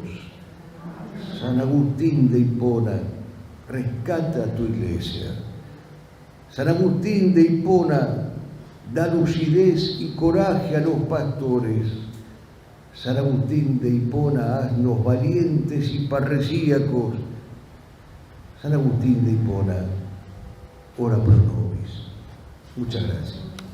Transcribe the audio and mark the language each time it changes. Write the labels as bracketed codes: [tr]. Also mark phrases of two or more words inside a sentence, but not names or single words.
[es] San Agustín de Hipona, rescata a tu iglesia. San Agustín de Hipona, da lucidez y coraje a los pastores. San Agustín de Hipona, haznos valientes y parresíacos. San Agustín de Hipona, [la] ora pro nobis. [es] Muchas gracias.